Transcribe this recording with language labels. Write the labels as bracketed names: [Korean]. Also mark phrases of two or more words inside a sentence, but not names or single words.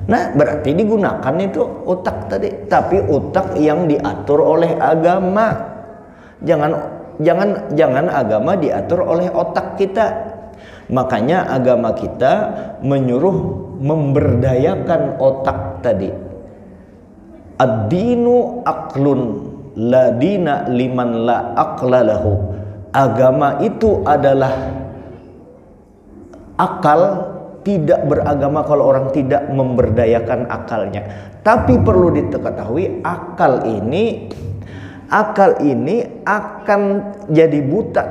[Indonesian] Nah, berarti digunakan itu otak tadi, tapi otak yang diatur oleh agama. Jangan agama diatur oleh otak kita. Makanya agama kita menyuruh memberdayakan otak tadi. [Arabic] الدين عقل لا دين لمن لا عقل له. [Indonesian] Agama itu adalah akal, tidak beragama kalau orang tidak memberdayakan akalnya. Tapi perlu diketahui akal ini akan jadi buta.